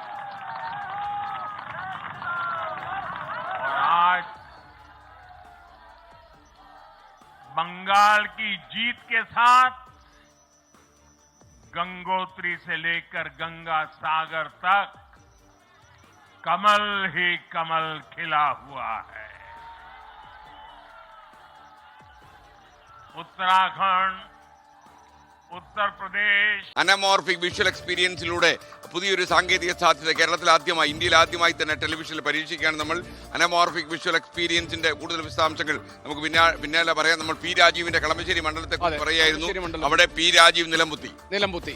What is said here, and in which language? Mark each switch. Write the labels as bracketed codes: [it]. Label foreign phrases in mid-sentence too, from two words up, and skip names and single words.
[hi] और आज बंगाल की जीत के साथ गंगोत्री से लेकर गंगा सागर तक कमल ही कमल खिला हुआ है। उत्तराखंड, उत्तर प्रदेश [en] anamorphic visual [ml] എക്സ്പീരിയൻസിലൂടെ പുതിയൊരു സാങ്കേതിക സാധ്യത കേരളത്തിൽ ആദ്യമായി, ഇന്ത്യയിൽ ആദ്യമായി തന്നെ ടെലിവിഷനിൽ പരീക്ഷിക്കുകയാണ് നമ്മൾ. [en] anamorphic visual [ml] എക്സ്പീരിയൻസിന്റെ കൂടുതൽ വിശദാംശങ്ങൾ നമുക്ക് പിന്നാലെ പറയാം. നമ്മൾ പി രാജീവിന്റെ കളമശ്ശേരി മണ്ഡലത്തെ കുറിച്ച് പറയായിരുന്നു. അവിടെ പി രാജീവ് നിലംപുത്തി.